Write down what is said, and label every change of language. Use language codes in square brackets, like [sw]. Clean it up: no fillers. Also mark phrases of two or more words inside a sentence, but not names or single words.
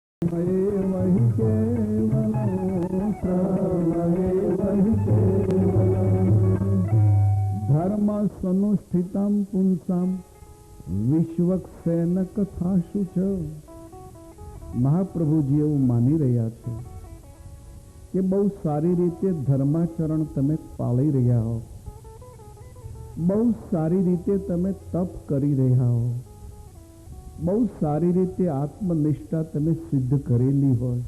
[sa] श्रममेव हि केवलं श्रममेव हि केवलं धर्म सनुष्ठितं पुंसां विश्वक्सेन कथाशु च। [gu] મહાપ્રભુજી એવું માની રહ્યા છે કે બહુ સારી રીતે ધર્માચરણ તમે પાળી રહ્યા હો, બહુ સારી રીતે તમે તપ કરી રહ્યા હો, બહુ સારી રીતે આત્મનિષ્ઠા તમે સિદ્ધ કરેલી હોય.